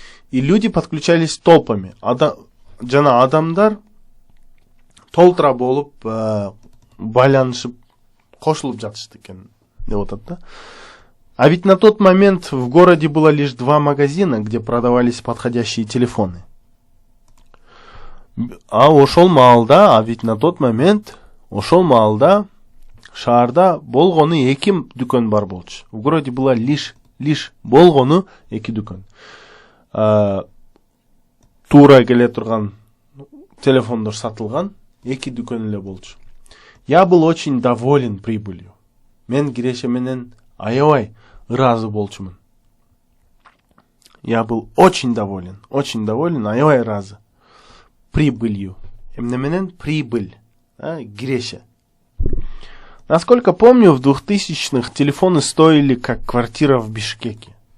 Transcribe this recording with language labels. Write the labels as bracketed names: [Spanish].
[Russian] И люди подключались толпами. [Kyrgyz] Жана адамдар толтура болуп байланышып кошулуп жатышты экен деп атат да. [Russian] А ведь на тот момент в городе было лишь 2 магазина, где продавались подходящие телефоны. А ведь на тот момент [Kyrgyz] ошол маалда шаарда болгону 2 дүкөн бар болчу. [Russian] В городе было лишь [Kyrgyz] болгону 2 дүкөн. Тура келе турган телефондор сатылган 2 дүкөн эле болчу. [Russian] Я был очень доволен прибылью. [Kyrgyz] Мен киреше менен аябай ыраазы болчумун. [Russian] Я был очень доволен, [Kyrgyz] аябай ыраазы. [Russian] Прибылью. [Kyrgyz] Эмне менен [Russian] прибыль, киреше. Насколько помню, в 2000-х телефоны стоили как квартира в Бишкеке.